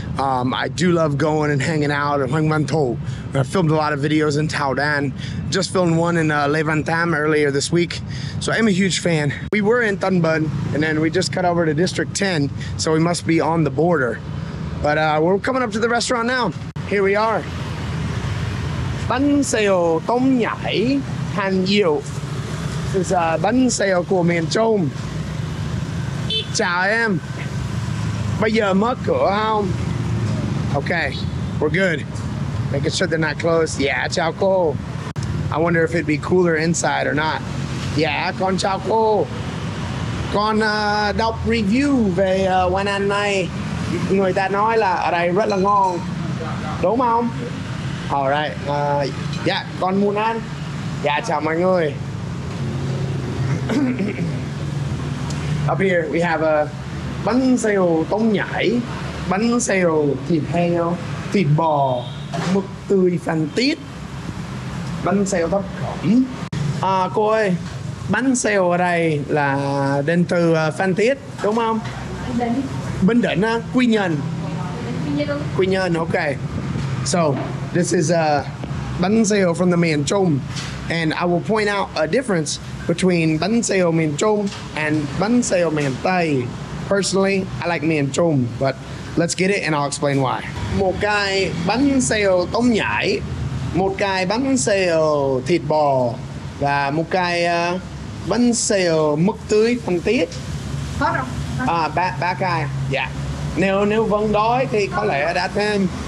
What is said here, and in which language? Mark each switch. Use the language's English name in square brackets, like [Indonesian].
[English] I do love going and hanging out at Hoang Văn Thụ. I filmed a lot of videos in Thảo Đan. Just filmed one in Lê Văn Tham earlier this week. So I am a huge fan. We were in Tân Bân, and then we just cut over to District 10, so we must be on the border. But we're coming up to the restaurant now. Here we are. [Vietnamese] Bánh xèo tôm nhảy hành diệu. [English] This is [Vietnamese] bánh xèo của miền Trung. Chào em. Bây giờ mở cửa không? [English] Okay, we're good. Making sure they're not closed. Yeah, [Vietnamese] chào cô. [English] I wonder if it'd be cooler inside or not. [Vietnamese] Yeah, con chào cô. Con đọc review về quán ăn này. Người ta nói là ở đây rất là ngon. Đúng không? Alright. Yeah, con muốn ăn. Yeah, chào mọi người. [English] Up here we have a bánh xèo tôm nhảy, bánh xèo thịt heo, thịt bò, mực tươi Phan Tiết, bánh xèo thập cẩm. [Vietnamese] Cô ơi, bánh xèo ở đây là đến từ Phan Tiết đúng không? Bình Định á, Quy Nhơn. Quy Nhơn, okay. [English] So this is bánh xèo from the Miền Trung, and I will point out a difference between bánh xèo miền Trung and bánh xèo miền Tây. Personally, I like miền Trung, but let's get it and I'll explain why. [Vietnamese] Một cái bánh xèo tôm nhảy, một cái bánh xèo thịt bò, và một cái bánh xèo mực tươi Phan Tiết. Hết không? Ba cái. Yeah. Nếu vẫn đói thì có lẽ đã thêm.